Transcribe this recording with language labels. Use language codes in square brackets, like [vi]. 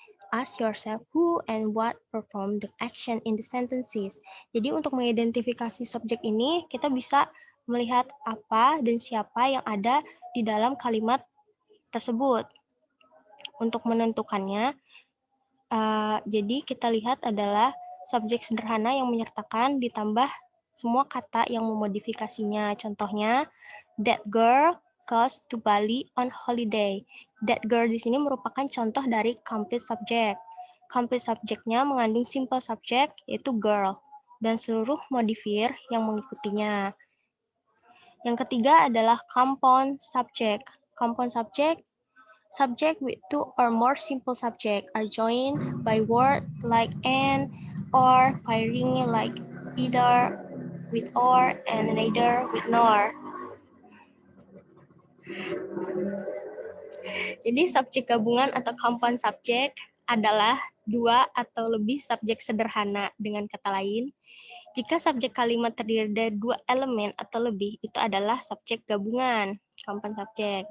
[en] ask yourself who and what perform the action in the sentences. [id] Jadi untuk mengidentifikasi subjek ini, kita bisa melihat apa dan siapa yang ada di dalam kalimat tersebut. Untuk menentukannya, jadi kita lihat adalah subjek sederhana yang menyertakan ditambah semua kata yang memodifikasinya. [en] Contohnya, that girl goes to Bali on holiday. That girl [id] di sini merupakan contoh dari complete subject. Complete subject-nya mengandung simple subject, yaitu girl, dan seluruh modifier yang mengikutinya. Yang ketiga adalah compound subject. [en] Compound subject with two or more simple subjects are joined by word like and or by ringing like either with or and neither with nor. [id] Jadi subjek gabungan atau compound subject adalah dua atau lebih subjek sederhana. Dengan kata lain, jika subjek kalimat terdiri dari dua elemen atau lebih, itu adalah subjek gabungan, compound subject.